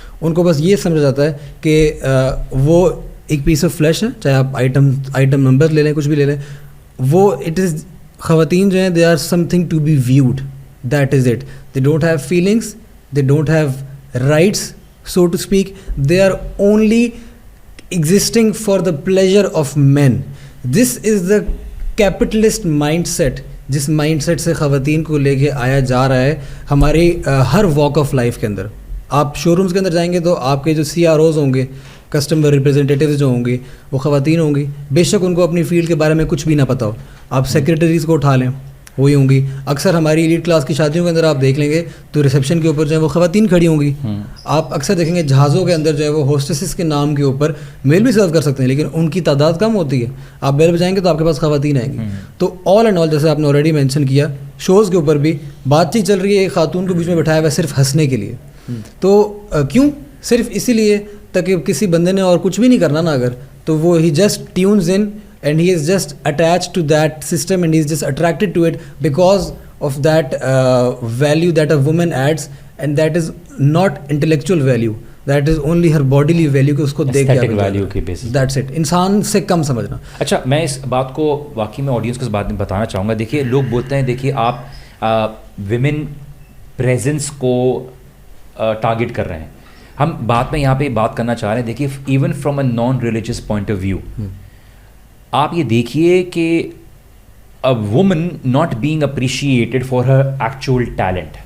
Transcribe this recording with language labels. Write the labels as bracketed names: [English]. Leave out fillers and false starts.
[Urdu] ان کو بس یہ سمجھا جاتا ہے کہ وہ ایک پیس آف فلیش ہے, چاہے آپ آئٹم نمبر لے لیں, کچھ بھی لے لیں, [English] وہ it is, [Urdu] خواتین جو ہیں [English] They are something to be viewed, that is it. They don't have feelings, they don't have rights, so to speak. They are only existing for the pleasure of men. This is the capitalist mindset, [Urdu] جس mind set سے خواتین کو لے کے آیا جا رہا ہے ہماری ہر واک آف لائف کے اندر. آپ شو رومز کے اندر جائیں گے تو آپ کے جو سی آر اوز ہوں گے, کسٹمر ریپرزینٹیوز جو ہوں گی, وہ خواتین ہوں گی, بے شک ان کو اپنی فیلڈ کے بارے میں کچھ بھی نہ پتہ ہو. آپ سیکریٹریز کو اٹھا لیں, وہی ہوں گی. اکثر ہماری ایلیٹ کلاس کی شادیوں کے اندر آپ دیکھ لیں گے تو ریسیپشن کے اوپر جو ہے وہ خواتین کھڑی ہوں گی. آپ اکثر دیکھیں گے جہازوں کے اندر جو ہے وہ ہوسٹسز کے نام کے اوپر میل بھی سرو کر سکتے ہیں, لیکن ان کی تعداد کم ہوتی ہے. آپ بیل بجائیں گے تو آپ کے پاس خواتین آئیں گی. تو آل اینڈ آل, جیسے آپ نے آلریڈی مینشن کیا, شوز کے اوپر بھی بات چیت چل رہی ہے ایک خاتون کو بیچ میں بٹھایا ہوا ہے صرف ہنسنے کے لیے. تو کیوں؟ صرف اسی لیے تاکہ کسی بندے نے اور کچھ بھی نہیں کرنا نا اگر, تو وہ [English] he just tunes in and he is just attached to that system and he is just attracted to it because of that value that a woman adds, and that is not intellectual value, that is only her bodily value [Urdu] کہ اس کو دیکھ کے [English] aesthetic value کی basis. that's it. [Urdu] انسان سے کم سمجھنا. اچھا, میں اس بات کو واقعی میں آڈینس کو اس بات میں بتانا چاہوں گا. دیکھیے, لوگ بولتے ہیں دیکھیے آپ ویمن پریزنس کو ٹارگٹ کر رہے ہیں. ہم بات میں یہاں پہ بات کرنا چاہ رہے ہیں, دیکھیے [English] even from a non religious point of view, [Urdu] آپ یہ دیکھیے کہ [English] a woman not being appreciated for her actual talent.